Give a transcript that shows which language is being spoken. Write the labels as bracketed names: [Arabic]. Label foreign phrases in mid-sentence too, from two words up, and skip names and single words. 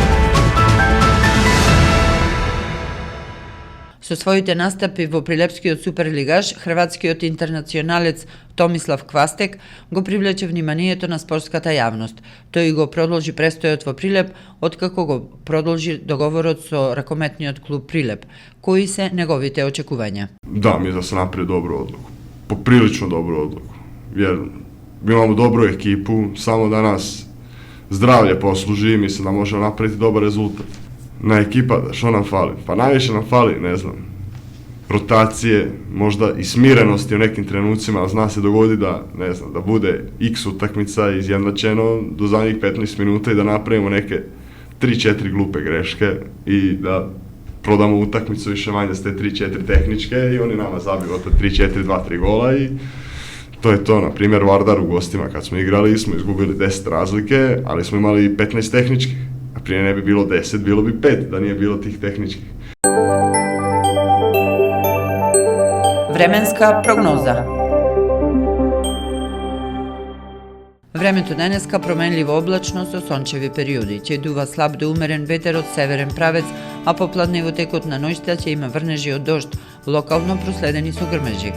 [Macedonian] Со своите настапи во Прилепскиот суперлигаш, хрватскиот интернационалец Томислав Квастек го привлече вниманието на спортската јавност. Тој го продолжи престојот во Прилеп, откако го продолжи договорот со ракометниот клуб Прилеп. Кои се неговите очекувања? [Croatian] Da, mi da se napravi dobro odluku. Poprilično dobro odluku. Поприлично добро одлуку. Jer imamo dobru ekipu, samo da nas zdravlje posluži, mislim da možemo napraviti dobar rezultat. Na ekipa, što nam fali? Pa najviše nam fali, ne znam, rotacije, možda i smirenosti u nekim trenucima, ali zna se dogodi da, ne znam, da bude x utakmica izjednačeno do zadnjih 15 minuta i da napravimo neke 3-4 glupe greške i da prodamo utakmicu više manje s te 3-4 tehničke i oni nama zabiju opet 3-4, 2-3 gola i to je to. Na primjer, Vardar u gostima kad smo igrali smo izgubili 10 razlike, ali smo imali 15 tehničkih. A prije ne bi bilo 10, bilo bi 5 da nije bilo tih tehničkih. [Macedonian] Временска прогноза. Времето денеска променливо облачно со сончеви периоди. Ќе дува слаб до умерен ветер од северен правец, а попладне во текот на ноќта ќе има врнежи од дожд, локално проследени со грмежи.